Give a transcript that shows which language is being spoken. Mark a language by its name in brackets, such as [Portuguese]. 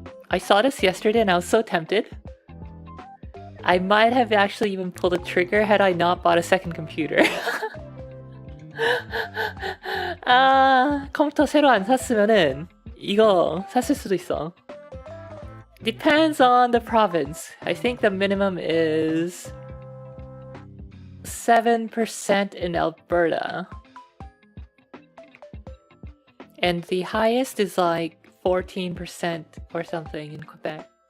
[English] I saw this yesterday and I was so tempted. I might have actually even pulled a trigger had I not bought a second computer. [Korean] 아, 컴퓨터 새로 안 샀으면은 이거 샀을 수도 있어. [English] Depends on the province. I think the minimum is 7% in Alberta. And the highest is like 14% or something in Quebec.